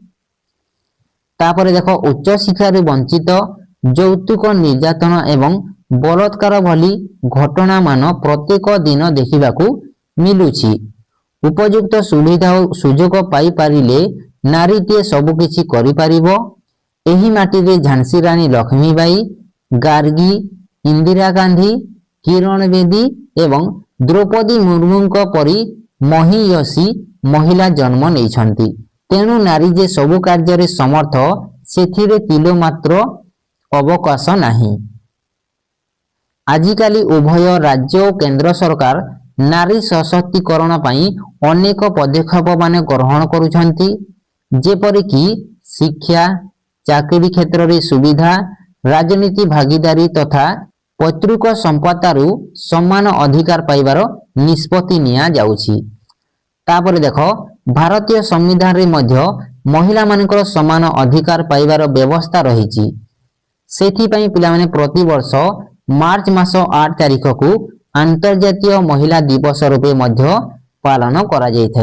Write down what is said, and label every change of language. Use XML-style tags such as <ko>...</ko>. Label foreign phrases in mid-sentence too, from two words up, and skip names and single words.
<or>ତାପରେ ଦେଖ ଉଚ୍ଚ ଶିକ୍ଷା ରେ ବଞ୍ଚିତ ଯୌତୁକ ନିର୍ଯ୍ୟାତନ ଏବଂ ବଳାତ୍କାର ଭଳି ଘଟଣା ମାନ ପ୍ରତ୍ୟେକ ଦିନ ଦେଖିବାକୁ ମିଳୁଛି। ଉପଯୁକ୍ତ ସୁବିଧା ଔର ସୁଯୋଗ ପାଇ ପାରିଲେ ନାରୀଟେ ସବୁ କିଛି କରି ପାରିବ। ଏହି ମାଟି ରେ ଝାନ୍ସୀ ରାଣୀ ଲକ୍ଷ୍ମୀବାଈ, ଗାର୍ଗୀ, ଇନ୍ଦିରା ଗାନ୍ଧୀ, କିରଣ ବେଦୀ ଏବଂ ଦ୍ରୌପଦୀ ମୁର୍ମୁଙ୍କ ପରି ମହୀୟସୀ ମହିଳା ଜନ୍ମ ନେଇଛନ୍ତି। ତେଣୁ ନାରୀ ଯେ ସବୁ କାର୍ଯ୍ୟ ରେ ସମର୍ଥ ସେଥିରେ ତିଳେ ମାତ୍ର ଅବକାଶ ନାହିଁ। ଆଜିକାଲି ଉଭୟ ରାଜ୍ୟ ଔର କେନ୍ଦ୍ର ସରକାର ନାରୀ ସଶକ୍ତିକରଣ ପାଇଁ ଅନେକ ପଦକ୍ଷେପ ମାନେ ଗ୍ରହଣ କରୁଛନ୍ତି। ଯେପରି କି ଶିକ୍ଷା, ଚାକିରି କ୍ଷେତ୍ର ରେ ସୁବିଧା, ରାଜନୀତି ଭାଗୀଦାରୀ ତଥା ପୈତୃକ ସମ୍ପତ୍ତିରୁ ସମାନ ଅଧିକାର ପାଇବାର ନିଷ୍ପତ୍ତି ନିଆ ଯାଉଛି। ତାପରେ ଦେଖ ଭାରତୀୟ ସମ୍ବିଧାନ ରେ ମଧ୍ୟ ମହିଳା ମାନଙ୍କର ସମାନ ଅଧିକାର ପାଇବାର ବ୍ୟବସ୍ଥା ରହିଛି। ସେଥି ପାଇଁ ପିଲା ମାନେ ପ୍ରତି ବର୍ଷ ମାର୍ଚ୍ଚ ମାସ 8 ତାରିଖ କୁ ଅନ୍ତର୍ଜାତୀୟ ମହିଳା ଦିବସ ରୂପେ ମଧ୍ୟ ପାଳନ କରା ଯାଏ ଥାଏ।</or>